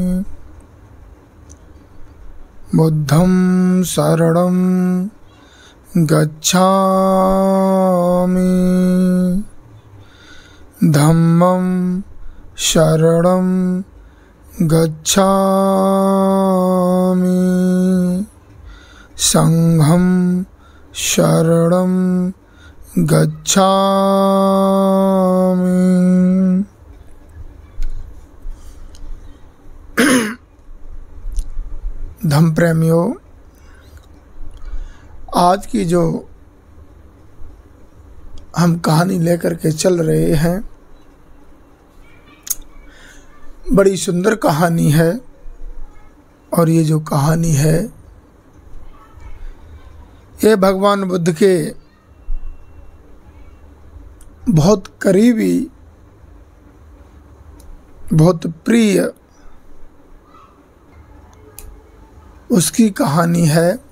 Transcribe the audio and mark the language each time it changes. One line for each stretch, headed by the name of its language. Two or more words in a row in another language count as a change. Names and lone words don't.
Pali: बुद्धं शरणं गच्छामि धम्मं शरणं गच्छामि संघं शरणं गच्छामि।
Hindi: धम्म प्रेमियों, आज की जो हम कहानी लेकर के चल रहे हैं, बड़ी सुंदर कहानी है। और ये जो कहानी है ये भगवान बुद्ध के बहुत करीबी, बहुत प्रिय उसकी कहानी है।